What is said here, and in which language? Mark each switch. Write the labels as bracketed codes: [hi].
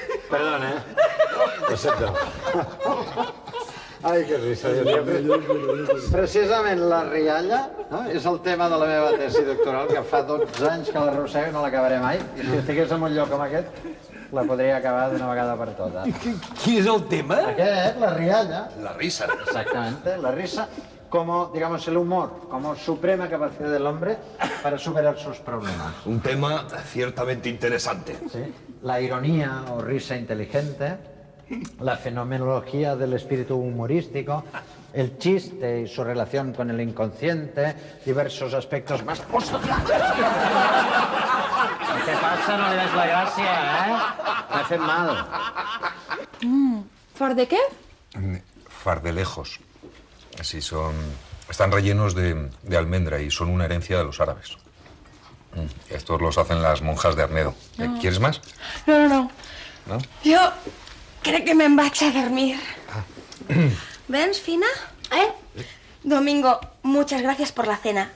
[es] Perdona, Lo siento. Ai, que risa, Dios mío. [ca] Precisament la rialla, no? És el tema de la meva tesi doctoral, que fa 12 anys que l'arrossego i no l'acabaré mai. I si estigués en un lloc com aquest, la podria acabar d'una vegada per totes. Quin és el tema? Aquest, la rialla. [es] La risa. Exactamente, la risa como, digamos, el humor, como suprema capacidad del hombre para superar sus problemas. Un tema ciertamente interesante. ¿Sí? La ironía o risa inteligente, la fenomenología del espíritu humorístico, el chiste y su relación con el inconsciente, diversos aspectos más postulares. ¿Qué pasa? No le das la gracia, ¿eh? Me hacen mal. ¿Far de qué? Fardelejos. Así son. Están rellenos de almendra y son una herencia de los árabes. Estos los hacen las monjas de Arnedo. No. ¿Quieres más? No. ¿No? [ca] Jo crec que me'n vaig a dormir. [es] ¿Ves, Fina? Domingo, muchas gracias por la cena.